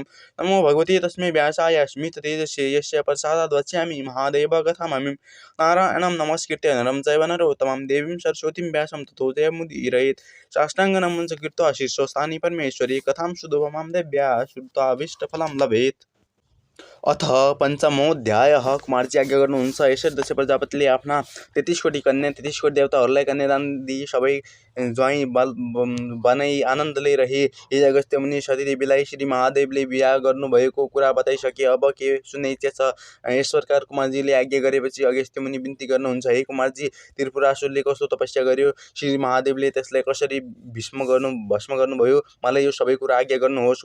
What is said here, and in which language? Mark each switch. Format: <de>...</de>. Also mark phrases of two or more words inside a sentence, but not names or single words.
<sa>नमो भगवते तस्मै व्यासाय स्मिततेजस्ये यस्य प्रसादात् वक्ष्यामि महादेवकथामहिं। नारायणं नमस्कृत्य नरं चैव नरोत्तमं देवीं सरस्वतीं व्यासं ततो जयमुदीरयेत्। साष्टाङ्गं कृत्वा शीर्षस्थानि परमेश्वरी कथां सुदुपमां देव्या श्रुत्वाभीष्टफलं लभेत्। अथ पञ्चमोऽध्यायः।</sa> <ne>कुमारजी आज्ञा गर्नुहुन्छ, यसरी दक्ष प्रजापतिले आफ्ना 33 कोटी कन्या 33 कोटी देवताहरूलाई कन्यादान दिई सबै ज्वाइँ बनाई आनन्दले रहे। हे अगस्त्य मुनि, सतीदेवीलाई श्री महादेवले बिहा गर्नुभएको कुरा बताइसके। अब के सुन्ने इच्छा छ? ईश्वरकार कुमारजीले आज्ञा गरेपछि अगस्त्य मुनि बिन्ती गर्नुहुन्छ, हे कुमारजी, त्रिपुरासुरले कस्तो तपस्या गर्यो, श्री महादेवले त्यसलाई कसरी भस्म गर्नुभयो, मलाई यो सबै कुरा आज्ञा गर्नुहोस्।</ne>